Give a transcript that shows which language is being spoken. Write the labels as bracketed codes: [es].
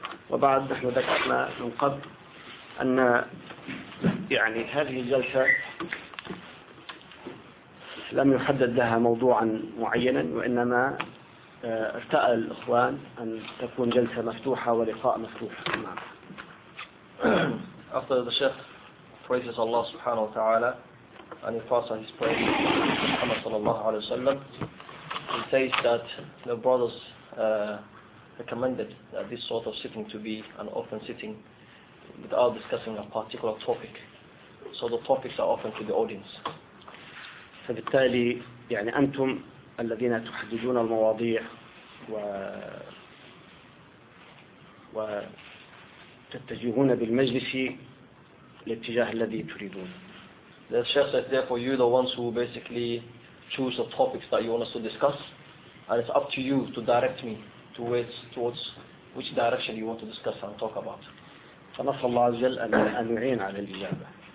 [ar] وبعد، نحن ذكرنا من قبل أن يعني هذه الجلسة لم يحدد لها موضوعا معينا، وإنما ارتأى الإخوان أن تكون جلسة مفتوحة ولقاء مفتوح. [en] After the Sheikh praises Allah subhanahu wa ta'ala and he passes his praise to Muhammad sallallahu alayhi wa sallam, he says that the brothers recommended that this sort of sitting to be an open sitting without discussing a particular topic. So the topics are open to the audience. [ar] فبالتالي يعني أنتم الذين تحددون المواضيع وتتجهون بالمجلس الاتجاه الذي تريدون. [en] The Sheikh said, therefore you the ones who basically choose the topics that you want us to discuss, and it's up to you to direct me towards which direction you want to discuss and talk about. [ar] فنسأل الله عز وجل أن يعين على الإجابة.